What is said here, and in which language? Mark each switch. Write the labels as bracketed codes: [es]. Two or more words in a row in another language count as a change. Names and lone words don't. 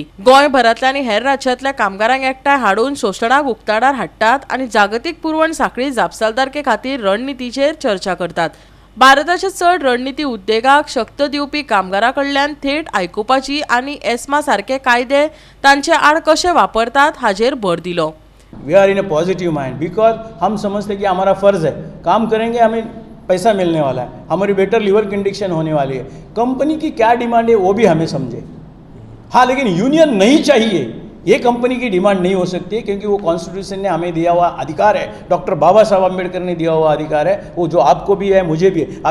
[kok] गोंयभरांतल्या आणि हेर राज्यांतल्या कामगारांक एकठांय हाडून शोषणाक उक्ताडार हाडटात आणि जागतिक पुरवण साखळी जापसालदारके खातीर रणनितीचेर चर्चा करतात। भारताच्या चड रणनीती उद्देगाक शक्त दिवपी कामगारां कडल्यान थेट आयकुपाची आणि एस्मा सारखे कायदे तांचे आड कशे वापरतात हाचेर भर दिलो। [en] we are in a positive mind because [hi] हम समझते कि हमारा फ़र्ज़ है, काम करेंगे हमें पैसा मिलने वाला है, हमारी [en] better lever condition [hi] होने वाली है। कंपनी की क्या डिमांड है वो भी हमें समझे। हाँ, लेकिन यूनियन नहीं चाहिए, ये कंपनी की डिमांड नहीं हो सकती है, क्योंकि वो कॉन्स्टिट्यूशन ने हमें दिया हुआ अधिकार है, डॉक्टर बाबा साहब अम्बेडकर ने दिया हुआ अधिकार है, वो जो आपको भी है मुझे भी है।